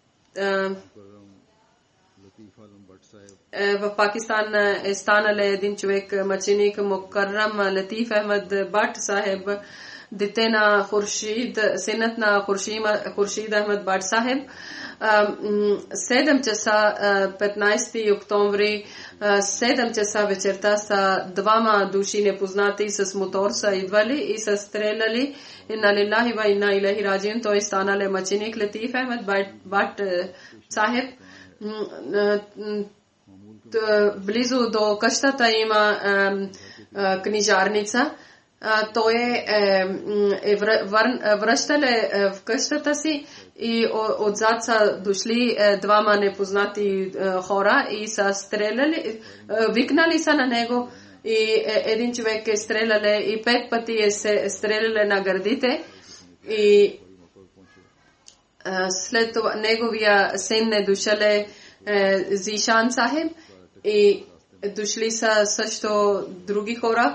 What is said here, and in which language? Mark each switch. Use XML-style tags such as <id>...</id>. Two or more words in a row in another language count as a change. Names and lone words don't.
<bg>В Пакистан е станал един човек, мъченик Мукаррам Латиф Ахмад Бат Сахеб, дете на Хуршид, синът на Хуршид Ахмад Бат Сахеб. 7 часа 15 октомври, 7 часа вечерта са двама души непознати с мотор са идвали и са стреляли.</bg> <ar>إنا لله وإنا إليه راجعون.</ar> <bg>Той станал мъченик Латиф Ахмад Бат Сахеб. Близо до къщата има книжарница. Той връщале в къщата си и отзад са дошли двама непознати хора и са стреляли, викнали са на него и един човек е стреляли и 5 пъти е стреляли на гърдите и след това неговия син е дошъл Зишан Сахеб и дошли са също други хора.</bg>